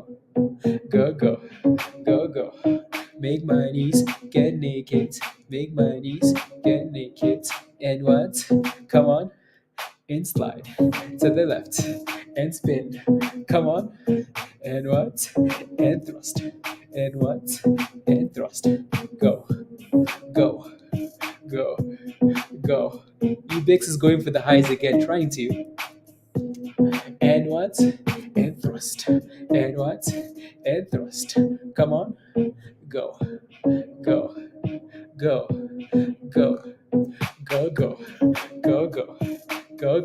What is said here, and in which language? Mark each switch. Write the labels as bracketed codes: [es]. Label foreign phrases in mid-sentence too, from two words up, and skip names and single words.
[en] Go, go. Go, go. Make monies, get naked. Make monies, get naked. And what? Come on. And slide to the left. And spin. Come on. And what? And thrust. And what? And thrust. Go. Go. Go. Go. EBIX is going for the highs again, trying to. And what? And thrust. And what? And thrust. Come on. Go. Go. Go. Go. Go. Go. Go. Go. Go. Go.